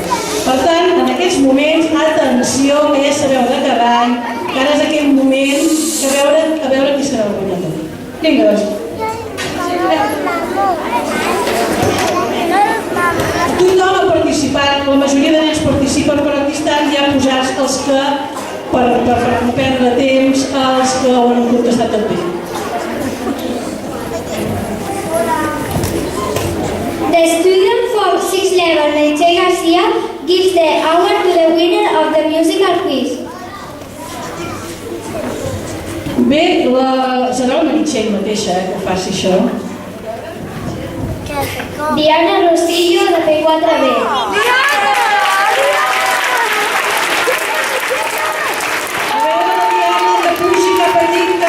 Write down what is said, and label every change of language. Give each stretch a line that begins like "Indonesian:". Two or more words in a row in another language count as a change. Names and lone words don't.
Catalan: Per tant, en aquests moments, atenció, que ja sabeu de cada any, que ara és aquell moment que a veure qui serà el guanyador. Vinga, doncs. Tothom ha participat, la majoria de nens participen, però aquí estan ja posats els que, per no perdre temps, els que ho han contestat també.
English: The student from 6th level, Meritxell Garcia, gives the award to the winner of the musical quiz.
Catalan: Bé, serà la Meritxell mateixa que ho faci això. Diana Rosillo, de P4B. A veure, Diana, que pugi cap a dintre.